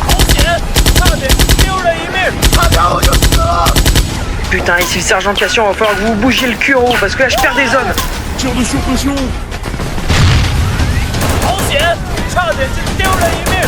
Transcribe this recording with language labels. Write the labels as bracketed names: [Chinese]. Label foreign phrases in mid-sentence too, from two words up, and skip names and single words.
[Chinese] 好险！差点就丢了一命。差点我就死了。 [French] Putain, ici le sergent Cassian, va falloir que vous bougiez le cul en haut parce que là je perds des hommes. Tir de surpression. [Chinese] 好险！差点就丢了一命。